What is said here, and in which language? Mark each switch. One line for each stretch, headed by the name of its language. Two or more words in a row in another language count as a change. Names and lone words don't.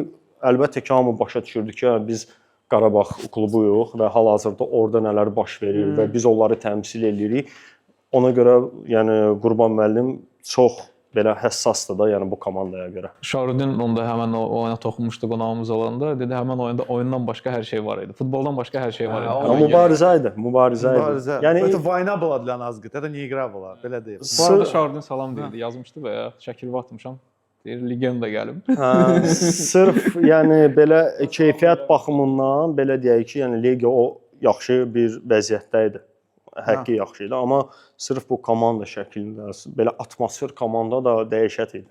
Azerbaijani: Əlbəttə ki, hamı başa düşürdü ki, biz Qarabağ klubuyuq və hal-hazırda orada nələr baş verir və biz onları təmsil edirik. Ona görə, yəni Qurban müəllim çox belə həssasdır da, yəni bu komandaya görə. Şarudin onda həmin o oyuna toxunmuşdu qonağımız olanda. Dedi, həmin oyunda oyundan başqa hər şey var idi. Futboldan başqa hər şey var idi. Mübarizə idi, mübarizə idi.
Russian: Yəni это война была для нас, это не игра была,
Azerbaijani: belə deyil. Bu arada Şarudin salam deyildi, yazmışdı və ya şəkil atmışam. Deyir, legenda gəlib. Sırf yəni belə keyfiyyət baxımından belə deyək ki, yəni Legiya o yaxşı bir vəziyyətdə idi. Həqiqi yaxşı idi, amma sırf bu komanda şəklində, belə atmosfer komanda da dəyişət idi.